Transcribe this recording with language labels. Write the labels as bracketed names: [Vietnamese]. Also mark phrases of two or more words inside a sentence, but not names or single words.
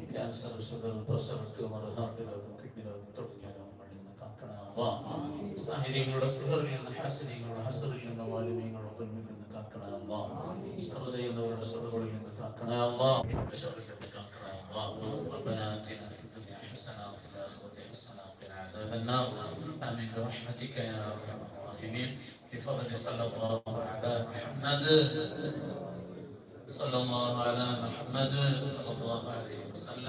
[Malayalam] ക്യാൻസർ, ഷുഗർ, പ്രഷർ, ട്യൂമർ, ഹാർട്ട് രോഗം, കിഡ്നി രോഗം തുടങ്ങിയ രോഗങ്ങളിൽ നിന്ന് കാക്കണേ അല്ലാഹ്. സാഹിര്യങ്ങളുടെ സിഹറിൽ നിന്ന് ഹാസിനികളുടെ ഹസറിൽ നിന്ന് വാലിമീങ്ങളുടെ ദുൽമിൽ നിന്ന് കാക്കണേ അല്ലാഹ്. ഷർ ചെയ്യുന്നവരുടെ ഷറുകളിൽ നിന്ന് കാക്കണേ അല്ലാഹ്. ഷറിൽ നിന്ന് കാക്കണേ അല്ലാഹ്. [Arabic] ربنا آتنا في الدنيا حسنة وفي الآخرة حسنة وقنا عذاب النار. آمين برحمتك يا أرحم الراحمين. بفضل صلى الله على محمد صلى الله على محمد صلى الله عليه وسلم.